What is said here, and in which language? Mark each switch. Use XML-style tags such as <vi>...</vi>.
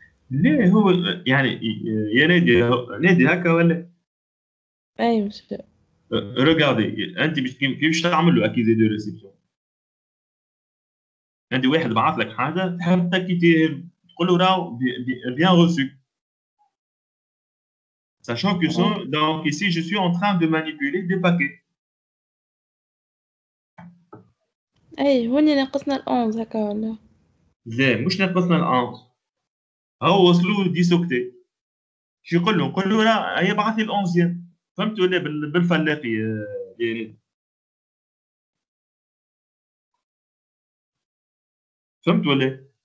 <ar>ليه هو يعني يا نادي هكا ولا؟ اي مسيو. ريغاردي انت كيفاش تعمل له اكيزي دو ريسبسيون؟ انت واحد بعث لك حاجه تحب تاكيتي تقول له راهو</ar> <fr>bien reçu. Sachant que donc ici je suis en train de manipuler des paquets.</fr> <ar>اي هوني ناقصنا ال 11 هكا ولا؟ لا مش ناقصنا ال 11. هو وصلوا 10 اوكتي. شو يقول له؟ نقول له راه هي بعث لي ال 11. فهمت ولا بالفلاقي يعني؟ فهمت ولا؟</ar>